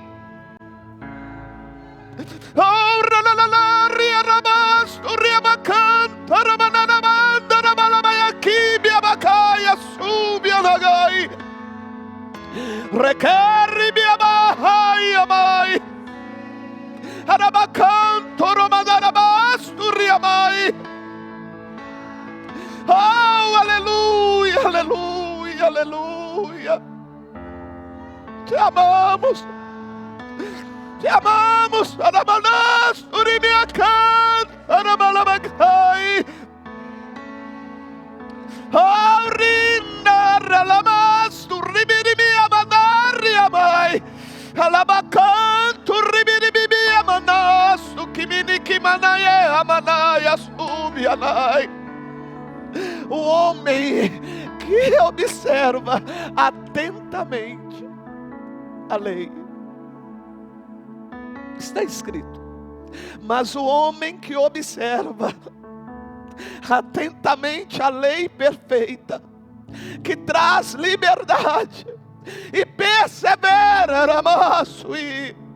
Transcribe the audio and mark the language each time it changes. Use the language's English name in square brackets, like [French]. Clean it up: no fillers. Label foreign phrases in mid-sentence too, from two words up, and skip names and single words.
[Portuguese] Oh Ralalari Rabas Turiamakan Taramanamanda Rabalamaya Kibia Bakaya Subia Lagai Rekeribia Bahai Amai Arabakan Toromadarabas Turiamai Oh aleluia, aleluia, aleluia. Te amamos, Te amamos. Aramanás, urimiacan, aramalamakai. Aurina, ralamas, turibirimi, amanari, amai. Alabacan, turibirimi, amanas, ukimini, manaye, amanaya, subianai. O homem que observa atentamente a lei. Está escrito. Mas o homem que observa atentamente a lei perfeita, que traz liberdade e persevera, Ramaço e